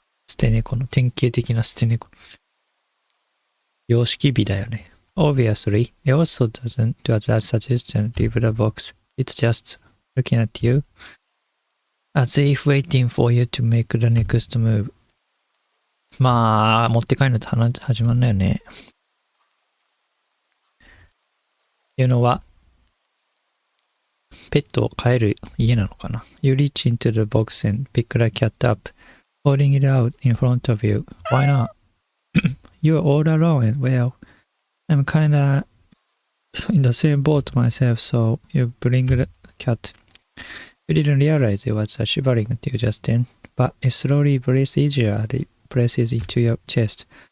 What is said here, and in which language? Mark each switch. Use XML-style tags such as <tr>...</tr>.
<ja>捨て猫の典型的な捨て猫。様式美だよね。</ja> <en>Obviously, it also doesn't do that suggestion leave the box. It's just looking at you, as if waiting for you to make the next move.</en> <ja>まあ、持って帰るのと始まんないよね。</ja> <en>You know what?</en> <ja>ペットを飼える家なのかな。</ja> <en>You reach into the box and pick the cat up, holding it out in front of you. Why not? You're all alone and well, I'm kinda in the same boat myself, so you bring the cat. You didn't realize it was shivering until just then, but it slowly breathes easier as it presses into your chest.</en>